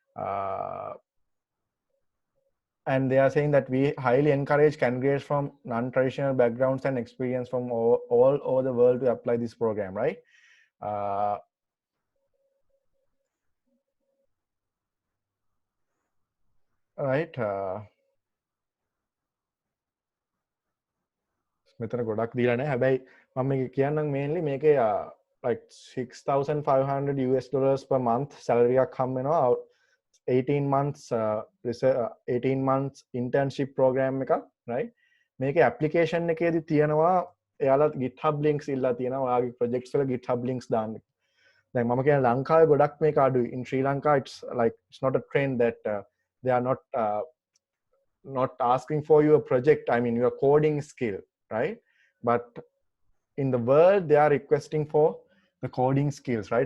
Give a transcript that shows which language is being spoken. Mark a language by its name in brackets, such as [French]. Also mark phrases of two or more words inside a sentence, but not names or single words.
[English] And they are saying that we highly encourage candidates from non-traditional backgrounds and experience from all over the world to apply this program, right? Right. [Sinhala] මෙතන ගොඩක් දීලා නැහැ. හැබැයි මම මේක කියන්නම් mainly මේකේ [English] like $6,500 per month salary [Sinhala] එකක් හම්බ වෙනවා. [English] 18 months 18 months internship program එකක්, right? [Sinhala] මේකේ application එකේදී තියෙනවා එයාලා GitHub links ඉල්ලලා තියෙනවා. ඔයාගේ projects වල GitHub links දාන්න. දැන් මම කියන ලංකාවේ ගොඩක් මේක අඩුයි. [English] In Sri Lanka it's not a trend that they are not asking for your project, I mean your coding skill, right? But in the world they are requesting for the coding skills, right?